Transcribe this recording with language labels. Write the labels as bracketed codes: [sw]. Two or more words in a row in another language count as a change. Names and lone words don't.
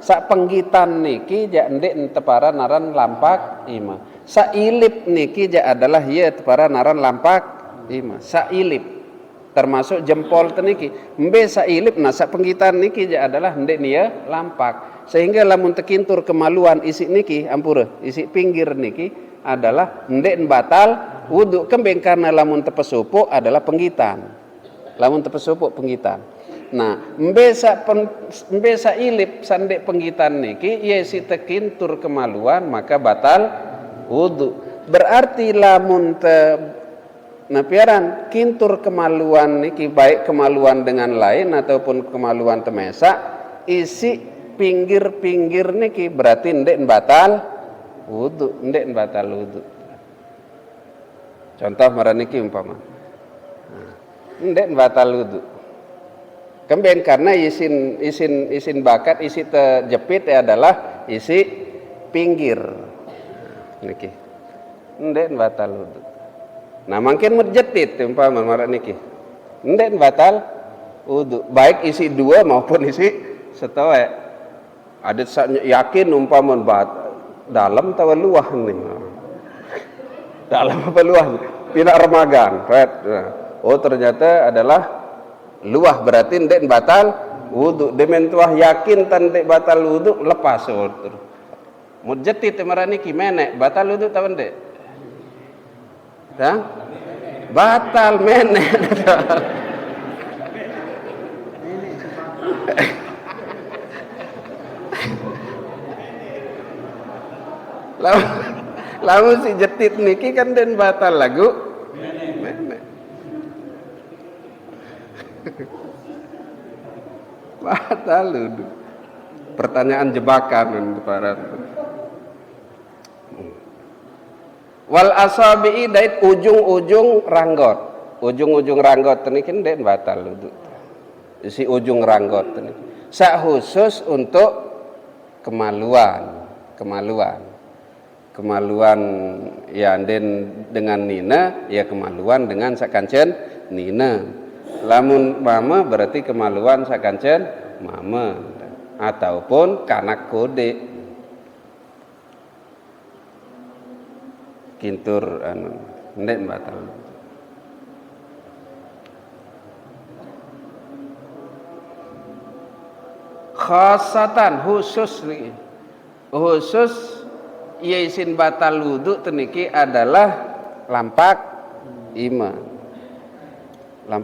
[sas] Sak penggitan niki ja ndek teparan aran lampak ima. Sak ilip niki ja adalah ye teparan aran lampak ima. Sak ilip termasuk jempol teniki. Mbe sak ilip nah sak penggitan niki ja adalah ndek nia lampak. Sehingga lamun tekintur kemaluan isi niki ampura, isi pinggir niki adalah ndek batal wudu kembeng karena lamun tepesupu adalah penggitan. Lamun tepesupu penggitan. Nah, mbesa ilip sandek penggitan niki yesi tekintur kemaluan maka batal wudu. Berarti lamun napiaran kintur kemaluan niki baik kemaluan dengan lain ataupun kemaluan temesa isi pinggir-pinggir niki berarti ndek batal wudu, ndek batal wudu. Contoh maraniki umpama ndek batal wudu kembeng karena isin bakat isi terjepit adalah isi pinggir niki ndek batal wudu. Nah makin merjetit umpama maraniki ndek batal wudu baik isi dua maupun isi setoe ada yakin umpama dalam tawa luah nih dalam apa luah pinak remagan right? Oh ternyata adalah luah berarti ndek batal wudu demen tuah yakin tan ndek batal wudu lepas mujeti temarani ki menek batal wudu tahu ndek dah batal menek lalu si jetit niki kan den batal lagu menek batal wudu. Pertanyaan jebakan para [ar] والأصابع [sas] dait ujung-ujung ranggot. Ujung-ujung ranggot niki den batal wudu. Si ujung ranggot niki sak khusus untuk kemaluan ya dengan nina ya kemaluan dengan sakancen nina lamun mama berarti kemaluan sakancen mama ataupun kanak kode kintur ndek batal khasatan khusus yaisin batal wudu teniki adalah lampak ima.